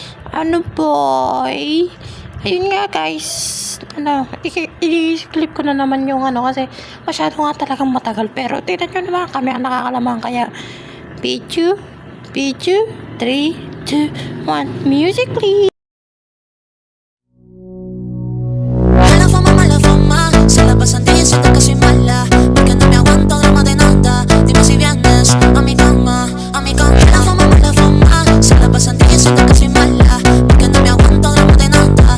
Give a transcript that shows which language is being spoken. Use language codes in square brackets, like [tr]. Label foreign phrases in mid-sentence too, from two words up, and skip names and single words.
[tl] Boy? Ayun nga guys, i-clip ko na naman yung kasi masyado nga talagang matagal, pero tignan nyo naman, kami ang nakakalaman, kaya Pichu 3, 2, 2, 1, [en] music please! [es] Mala fama, se la pasan diciendo que soy mala, porque no me aguanto drama de nada. Dime si vienes a mi cama, a mi cama. Mala fama, se la pasan diciendo que soy mala, porque no me aguanto drama de nada.